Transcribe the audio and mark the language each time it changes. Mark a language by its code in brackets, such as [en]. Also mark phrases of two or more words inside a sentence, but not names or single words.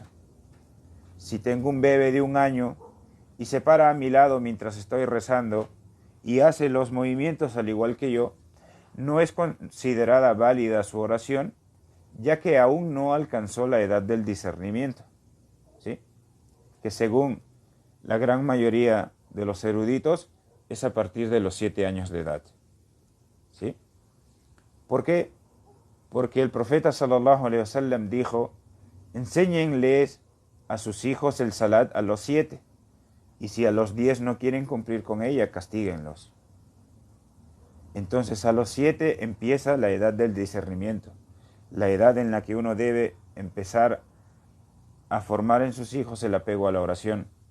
[es] Si tengo un bebé de 1 año y se para a mi lado mientras estoy rezando y hace los movimientos al igual que yo, no es considerada válida su oración, ya que aún no alcanzó la edad del discernimiento, ¿sí? Que según la gran mayoría de los eruditos es a partir de los 7 años de edad, ¿sí? ¿Por qué? Porque el profeta [ar] صلى الله عليه وسلم [es] dijo: enséñenles a sus hijos el salat a los 7, y si a los 10 no quieren cumplir con ella, castíguenlos. Entonces a los 7 empieza la edad del discernimiento, la edad en la que uno debe empezar a formar en sus hijos el apego a la oración.